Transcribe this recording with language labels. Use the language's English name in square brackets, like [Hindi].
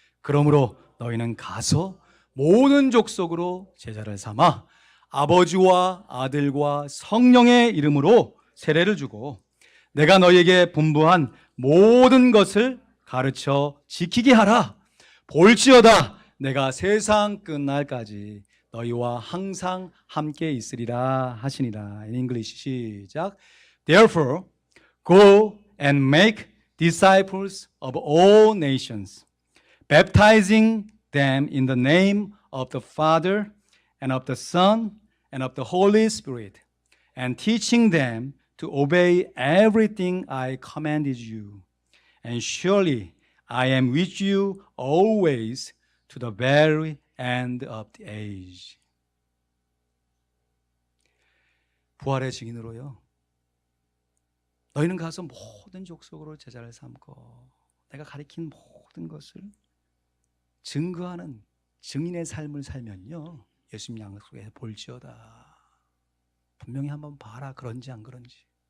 [Korean] 그러므로 너희는 가서 모든 족속으로 제자를 삼아 아버지와 아들과 성령의 이름으로 세례를 주고 내가 너희에게 분부한 모든 것을 가르쳐 지키게 하라. 볼지어다 내가 세상 끝날까지 너희와 항상 함께 있으리라 하시니라. [English] In English 시작. Therefore go and make disciples of all nations, baptizing them in the name of the Father and of the Son and of the Holy Spirit, and teaching them to obey everything I commanded you. And surely I am with you always to the very end of the age. [Korean] 부활의 증인으로요, 너희는 가서 모든 족속으로 제자를 삼고 내가 가리킨 모든 것을 증거하는 증인의 삶을 살면요, 예수님 약속에 볼지어다. 분명히 한번 봐라. 그런지 안 그런지.